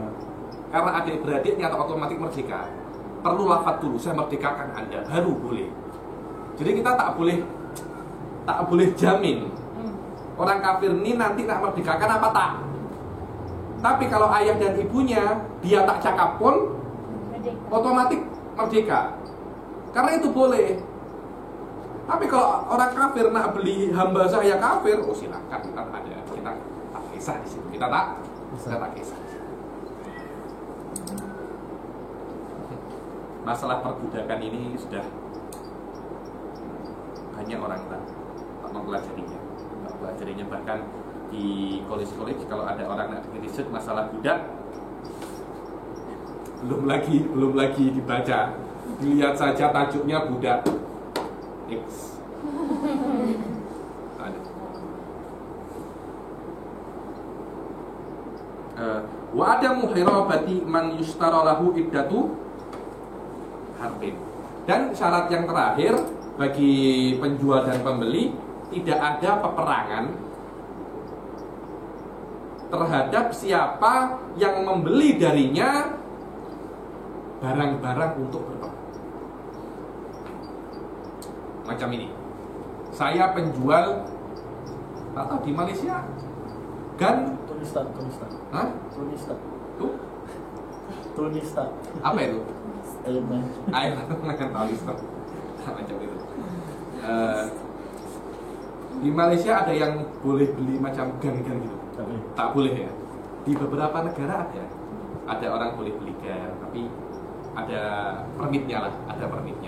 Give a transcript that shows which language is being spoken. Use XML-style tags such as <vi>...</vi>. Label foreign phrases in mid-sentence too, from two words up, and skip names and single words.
<ms>Karena adik-beradiknya atau otomatis merdeka. Perlu lafaz dulu, saya merdekakan Anda, baru boleh. Jadi kita tak boleh jamin orang kafir ini nanti nak merdekakan apa tak. Tapi kalau ayah dan ibunya dia tak cakap pun Merdeka. otomatis merdeka. Karena itu boleh. Tapi kalau orang kafir nak beli hamba saya kafir, oh silakan, kita tak kisah di situ. Kita tak kisah. Masalah perbudakan ini sudah banyak orang tak mempelajarinya. Bahkan di college kalau ada orang nak bikin riset masalah budak, belum lagi dibaca, dilihat saja tajuknya budak X. Ada.</ms> <ar>وعدم حرابة من يشترى له عدة حرب.</ar> <ms>Dan syarat yang terakhir bagi penjual dan pembeli, tidak ada peperangan terhadap siapa yang membeli darinya barang-barang untuk berperang. Macam ini, saya penjual, tak tahu di Malaysia kan? Tony Stark. Hah? Tuh? Tony Stark. Apa itu? Iron Man. Air makan Tony Stark. Macam itu. Di Malaysia ada yang boleh beli macam gang-gang gitu. Tak boleh ya. Di beberapa negara ada orang boleh beli gang, tapi ada permitnya lah, ada permitnya.</ms>